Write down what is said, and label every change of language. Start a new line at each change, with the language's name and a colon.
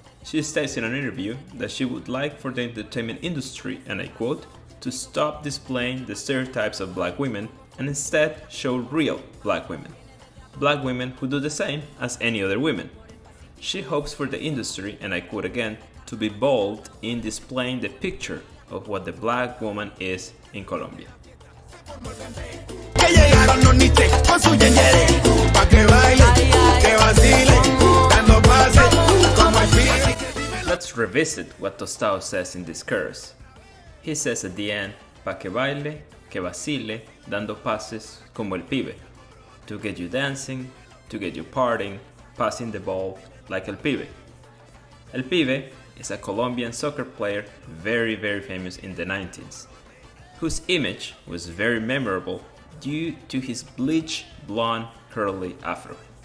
English: She states in an interview that she would like for the entertainment industry, and I quote, to stop displaying the stereotypes of black women and instead show real black women. Black women who do the same as any other women. She hopes for the industry, and I quote again, to be bold in displaying the picture of what the black woman is in Colombia.
Spanish: Que llegaron los niches con su yeyere, pa' que baile, que vacile, dando pases como el pibe.
English: Let's revisit what Tostao says in this chorus. He says at the end,
Spanish: pa' que baile, que vacile, dando pases como el pibe.
English: To get you dancing, to get you partying, passing the ball like el pibe. El pibe is a Colombian soccer player very famous in the 90s, whose image was very memorable due to his bleach blonde curly afro.